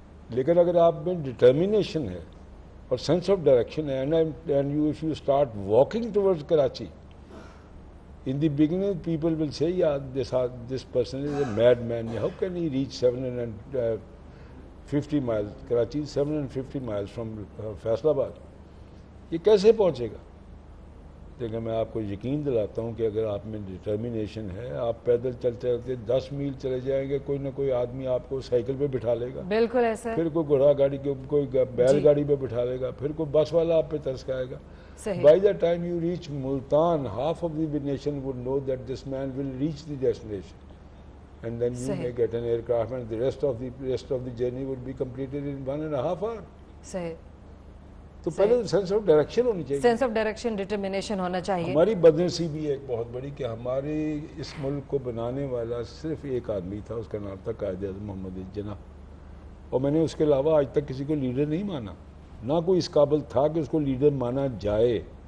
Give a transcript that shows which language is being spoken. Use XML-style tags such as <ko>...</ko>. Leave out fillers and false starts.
<ur>لیکن اگر آپ میں ڈٹرمینیشن ہے اور سینس آف ڈائریکشن ہے,</ur> <en>and you if you start walking towards Karachi, in the beginning people will say, yeah, this person is a madman, how can he reach 750 miles, Karachi is 750 miles from Faisalabad,</en> <ur>یہ کیسے پہنچے گا؟ لیکن میں آپ کو یقین دلاتا ہوں کہ اگر آپ میں ڈٹرمینیشن ہے, آپ پیدل چلتے چلتے 10 میل چلے جائیں گے, کوئی نہ کوئی آدمی آپ کو سائیکل پہ بٹھا لے گا, بالکل ایسا, پھر کوئی گھوڑا گاڑی کوئی بیل گاڑی پہ بٹھا لے گا, پھر کوئی بس والا آپ پہ ترس کھائے گا.</ur> <en>By the time you reach Multan, half of the nation would know that this man will reach the destination, and then you may get an aircraft, and the rest of the journey would be completed in 1.5 hours.</en> <ur>صحیح. تو پہلے sense of direction ہونی چاہیے, sense of direction, determination ہونا چاہیے. ہماری بدنصیبی ہے ایک بہت بڑی کہ ہمارے اس ملک کو بنانے والا صرف ایک آدمی تھا, اس کا نام تھا قائد اعظم محمد علی جناح, اور میں نے اس کے علاوہ آج تک کسی کو لیڈر نہیں مانا, نہ کوئی اس قابل تھا کہ اس کو لیڈر مانا جائے.</ur>